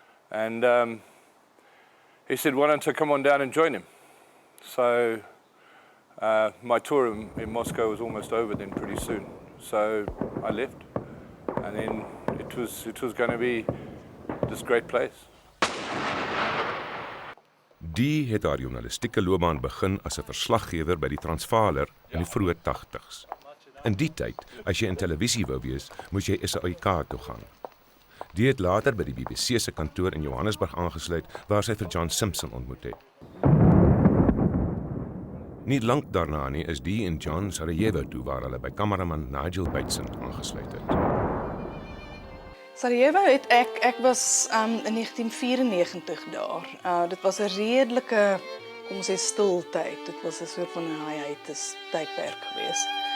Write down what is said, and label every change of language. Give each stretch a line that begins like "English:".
English: And he said, why don't I come on down and join him? So my tour in Moscow was almost over then pretty soon. So I left, and then it was going to be this great place.
Afrikaans: Die het haar journalistieke loopbaan begin as 'n verslaggewer by die Transvaaler in die vroeë 80's. In die tyd, as jy in televisie wou wees, moes jy SAIK toe gaan. Die het later by die BBC se kantoor in Johannesburg aangesluit, waar sy vir John Simpson ontmoet het. Nie lank daarna nie is die en John Sarajevo toe, waar hulle by kameraman Nigel Bateson aangesluit het. Sarajevo het ek was in 1994 daar. Dit was 'n redelike, kom ons sê, stil tyd. Dit was 'n soort van 'n hiatus tydperk geweest.